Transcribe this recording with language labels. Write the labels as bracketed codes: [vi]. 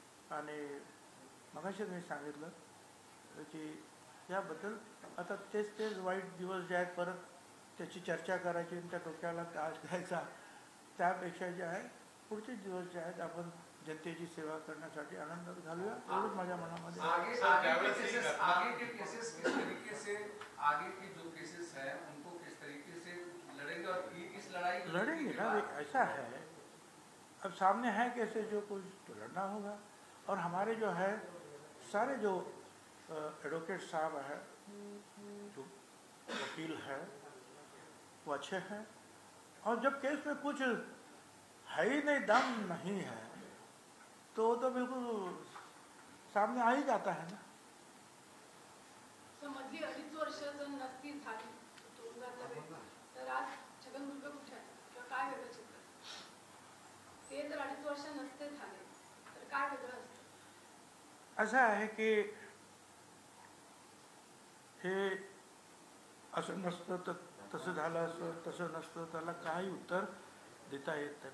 [mr] आणि मगाशीच मी सांगितलं की याबद्दल आता तेच वाईट दिवस जे आहेत परत त्याची चर्चा करायची आणि त्या डोक्याला त्रास द्यायचा, त्यापेक्षा जे आहे पुढचे दिवस जे आहेत आपण जनतेची सेवा करण्यासाठी आनंदात घालूया, एवढंच माझ्या मनामध्ये. [hi] आगे के केसेस किस तरीके से, आगे की जो केसेस हैं उनको किस तरीके से लड़ेंगे और इस लड़ाई लड़ेंगे ना, ऐसा है अब सामने है कैसे जो कुछ तो लड़ना होगा. और हमारे जो है सारे जो एडवोकेट साहब है, जो वकील है, वो अच्छे हैं. और जब केस में कुछ है ही नहीं, दम नहीं है, तो बिल्कुल सामने आ ही जाता है ना. [mr] मधली 2.5 वर्ष जर नसती झाली तुरुंगातल्या वेळी, तर आज छगन भुजबळ कुठे आहे किंवा काय वेगळं चित्र? ते जर 2.5 वर्ष नसते झाले तर काय वेगळं असतं? असं आहे की हे असं नसतं तर तसं झालं असतं, तसं नसतं, त्याला काही उत्तर देता येत नाही.